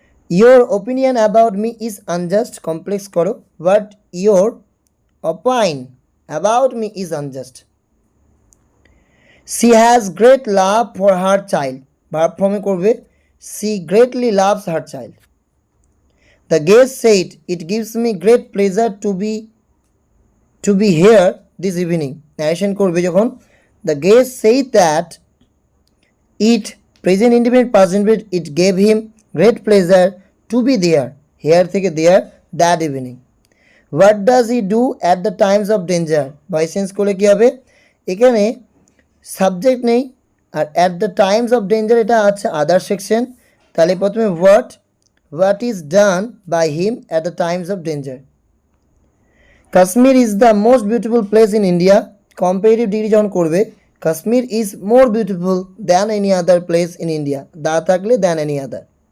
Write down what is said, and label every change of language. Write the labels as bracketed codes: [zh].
[en] your opinion about me is unjust, [bn] complex করো, [en] But your opine about me is unjust. She has great love for her child. Verb form এ করবে, she greatly loves her child. The guest said, it gives me great pleasure to be here this evening. Narration [bn] করবে যখন, [en] the guest said that it present indefinite past indefinite, it gave him great pleasure to be there, here থেকে there, that evening. What does he do at the times of danger? [bn] Voice change করলে কী হবে, এখানে subject নেই, আর [en] at the times of danger [bn] এটা আছে আদার section. তাহলে প্রথমে [en] What is done by him at the times of danger. Kashmir is the most beautiful place in India. [bn] Comparative degree যখন করবে, [en] Kashmir is more beautiful than any other place in India, [bn] দা থাকলে [en] Than any other.